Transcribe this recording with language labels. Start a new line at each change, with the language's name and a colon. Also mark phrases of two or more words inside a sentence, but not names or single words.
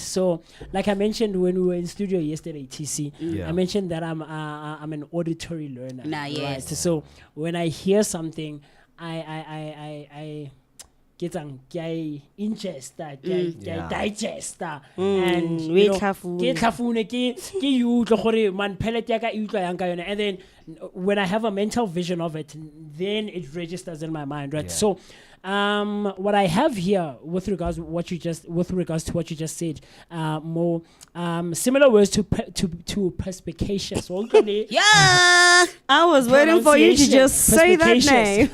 English: So, like I mentioned when we were in studio yesterday, TC, Yeah. I mentioned that I'm an auditory learner. Nah, right? yes. So when I hear something, I get ingest that, Yeah. digest that, and we you know,
Tswana: tlhafune. ke tlhafune, ke e utlwe gore man
English: pellet ya
Tswana: ka e utlwa yang ka yona.
English: And then when I have a mental vision of it, then it registers in my mind, right? Yeah. So what I have here with regards to what you just said, more similar words to perspicacious. Yeah. I was waiting for you to just say that name.